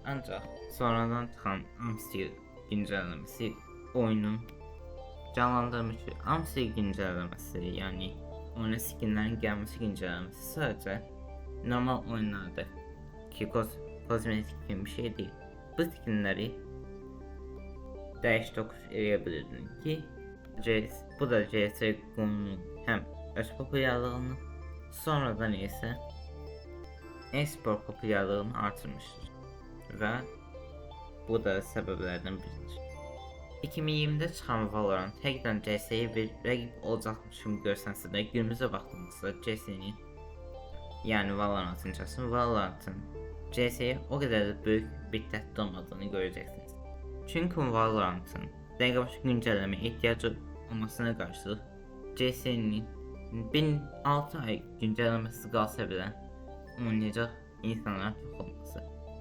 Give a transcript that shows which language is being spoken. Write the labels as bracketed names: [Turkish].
[Azerbaijani] Ancaq sonradan çıxan AMSI güncəlləməsi oyunun canlandırmışı. AMSI güncəlləməsi yəni oyuna skinlərin gəlməsi güncəlləməsi sadəcə normal oyunlarda ki kozmetik kimi bir şey değil. Bu skinləri dəyiş tokuş eləyə bilirdin ki [Turkish] Bu da CS:GO'nun hem öz popülerliğini, sonradan ise e-spor popülerliğini artırmıştır ve bu da sebeplerden biridir. [Azerbaijani] 2020'de çıxan Valorant həqiqətən CS-yə bir rəqib olacaqmış kimi görsənsə də, günümüzə baxdığımızda CS-nin, yəni Valorant'ın CS-yə o qədər də böyük bir təhdid olmadığını görəcəksiniz. Çünki Valorant'ın dəqiqəbaşı güncəlləmə ehtiyacı olmasına qarşılıq CS-nin 6 ay güncəlləməsi qalsa belə oynayacaq insanların çox olması.